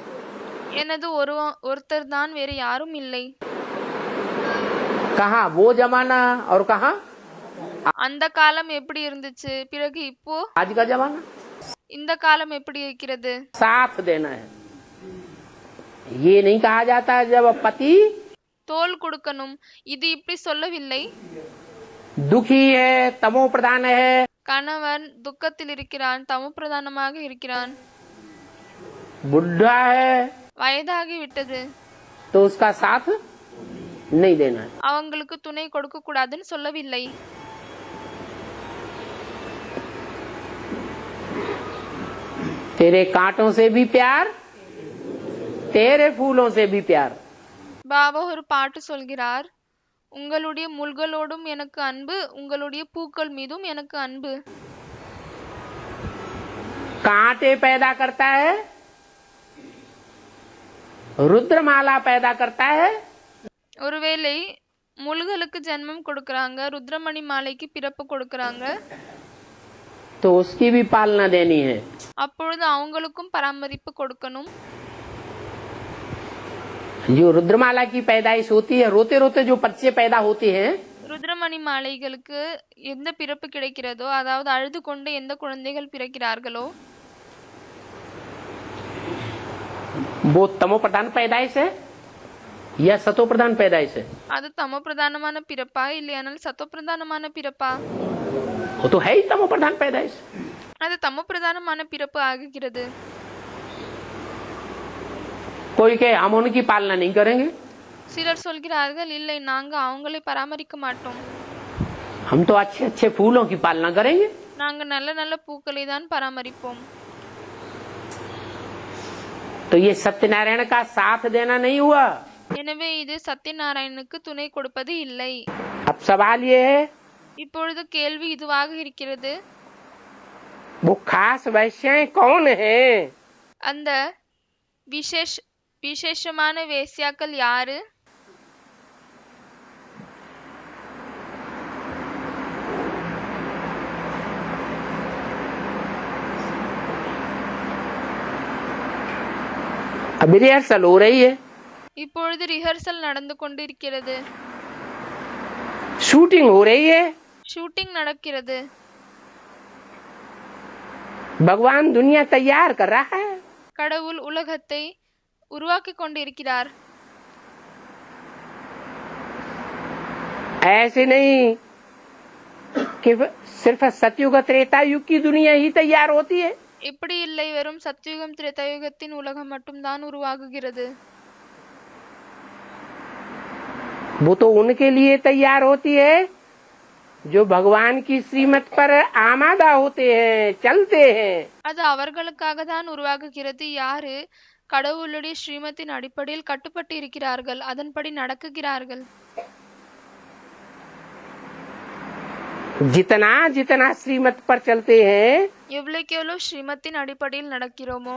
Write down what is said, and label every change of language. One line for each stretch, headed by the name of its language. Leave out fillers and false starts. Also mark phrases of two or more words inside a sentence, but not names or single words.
Tamil: எனது ஒருத்தர் தான், வேறு யாரும் இல்லை.
Hindi: कहाँ वो जमाना और कहाँ
Tamil: அந்த காலம் எப்படி இருந்துச்சு, பிறகு இப்போ
Hindi: आज का जमाना?
Tamil: இந்த காலம் எப்படி இருக்கிறது?
Hindi: साथ देना है। ये नहीं कहा जाता जब पति
Tamil: தோல் கொடுக்கணும், இது இப்படி சொல்லவில்லை.
Hindi: दुखी है, तमो प्रधान है,
Tamil: கணவன் துக்கத்தில் இருக்கிறான், தமோ பிரதானமாக இருக்கிறான்,
Hindi: बुढ़ा है,
Tamil: வயதாகி விட்டது,
Hindi: तो उसका साथ नहीं देना है।
Tamil: அவங்களுக்கு துணை கொடுக்க கூடாதுன்னு சொல்லவில்லை.
Hindi: तेरे कांटों से भी प्यार, तेरे फूलों से भी प्यार.
Tamil: பாபா ஒரு பாட்டு சொல்கிறார், உங்களுடைய முள்களோடும் எனக்கு அன்பு, உங்களுடைய பூக்கள் மீதும் எனக்கு அன்பு.
Hindi: कांटे पैदा करता है, रुद्रमाला पैदा करता है.
Tamil: ஒருவேளை முள்களுக்கு ஜென்மம் கொடுக்கறாங்க, ருத்ரமணி மாலைக்கு பிறப்பு கொடுக்கறாங்க,
Hindi: तो उसकी भी पालना देनी है.
Tamil: அப்பொழுது அவங்களுக்கும் பராமரிப்பு கொடுக்கணும்.
Hindi: जो रुद्रमाला की पैदाइश होती है, रोते रोते जो बच्चे पैदा होते हैं,
Tamil: ருத்ரமணி மாலைகளுக்கு எந்த பிறப்பு கிடைக்கிறதோ, அதாவது அழுது கொண்டு எந்த குழந்தைகள் பிறக்கிறார்களோ,
Hindi: वो तमो प्रधान पैदाइश है या सतो प्रधान पैदाइश है?
Tamil: அது தமோ பிரதானமான பிறப்பா இல்லையானால் சத்தோ பிரதானமான பிறப்பா?
Hindi: वो तो है ही तमो प्रधान पैदाइश.
Tamil: அது தமோ பிரதானமான பிறப்பு ஆகுகிறது.
Hindi: कोई कहे हम उनकी पालना नहीं करेंगे,
Tamil: சிலர் சொல்கிறார்கள், இல்லை நாங்க அவங்களை பராமரிக்க மாட்டோம்,
Hindi: हम तो अच्छे अच्छे फूलों की पालना करेंगे.
Tamil: நாங்க நல்ல நல்ல பூக்களை தான் பராமரிப்போம்.
Hindi: तो ये सत्यनारायण का साथ देना नहीं हुआ.
Tamil: எனவே இது சத்யநாராயணனுக்கு துணை கொடுப்பது இல்லை.
Hindi: अब सवाल ये है,
Tamil: இப்பொழுது கேள்வி இதுவாக இருக்கிறது,
Hindi: वो खास वैश्याएं कौन है?
Tamil: அந்த விசேஷமான வேசியாக்கள் யாரு?
Hindi: अभी रिहर्सल हो रही है,
Tamil: இப்பொழுது ரிஹர்சல் நடந்து கொண்டிருக்கிறது,
Hindi: शूटिंग हो रही है.
Tamil: ஷூட்டிங் நடக்கிறது.
Hindi: भगवान दुनिया तैयार कर रहा है.
Tamil: கடவுள் உலகத்தை உருவாக்கி கொண்டிருக்கிறார்.
Hindi: ऐसे नहीं कि सिर्फ सतयुग त्रेता युग की दुनिया ही तैयार होती है.
Tamil: இப்படி இல்லை, வெறும் சத்யுகம் திரேதாயுகத்தின் உலகம் மட்டும்தான் உருவாகுகிறது.
Hindi: वो तो उनके लिए तैयार होती है जो भगवान की श्रीमत पर आमादा होते हैं, चलते हैं.
Tamil: அது அவர்களுக்காக தான் உருவாகுகிறது யாரு கடவுளுடைய ஸ்ரீமத்தின் அடிப்படையில் கட்டுப்பட்டு இருக்கிறார்கள், அதன்படி நடக்குகிறார்கள்.
Hindi: जितना जितना श्रीमत पर चलते हैं,
Tamil: எவ்வளவுக்கு எவ்வளவு ஸ்ரீமத்தின் அடிப்படையில் நடக்கிறோமோ,